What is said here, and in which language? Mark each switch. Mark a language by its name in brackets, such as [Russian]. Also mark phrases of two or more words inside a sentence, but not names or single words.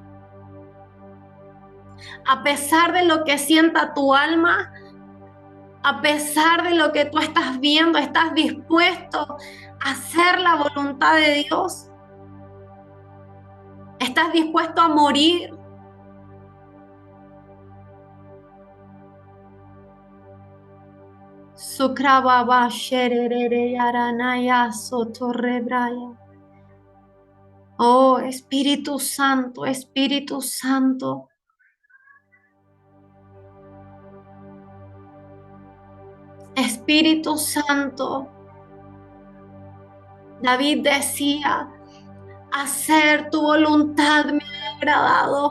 [Spanish] A pesar de lo que sienta tu alma, a pesar de lo que tú estás viendo, ¿estás dispuesto a hacer la voluntad de Dios? ¿Estás dispuesto a morir? Sukrababa sherere yaranaya sotorrebraya. Oh, Espíritu Santo, Espíritu Santo. Espíritu Santo. David decía, hacer tu voluntad me ha agradado.